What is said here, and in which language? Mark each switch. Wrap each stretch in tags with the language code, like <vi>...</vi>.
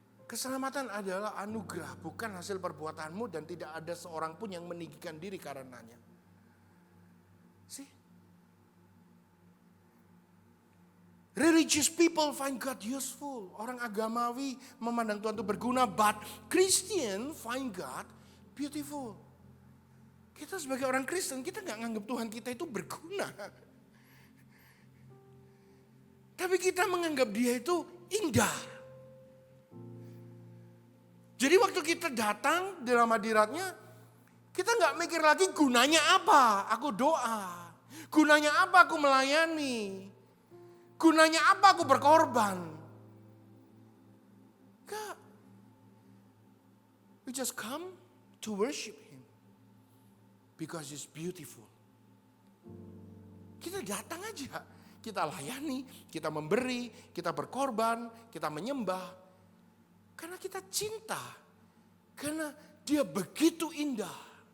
<id>Keselamatan adalah anugerah, bukan hasil perbuatanmu dan tidak ada seorang pun yang meninggikan diri karenanya.</id> <en>See? Religious people find God useful.</en> <id>Orang agamawi memandang Tuhan itu berguna,</id> <en>but Christian find God beautiful.</en> <id>Kita sebagai orang Kristen, kita gak nganggap Tuhan kita itu berguna. Tapi kita menganggap dia itu indah. Jadi waktu kita datang dalam hadiratnya, kita gak mikir lagi gunanya apa aku doa. Gunanya apa aku melayani. Gunanya apa aku berkorban. Enggak.</id> <en>We just come to worship Him. Because He's beautiful.</en> <id>Kita datang aja. Kita layani, kita memberi, kita berkorban, kita menyembah. Karena kita cinta. Karena dia begitu indah.</id>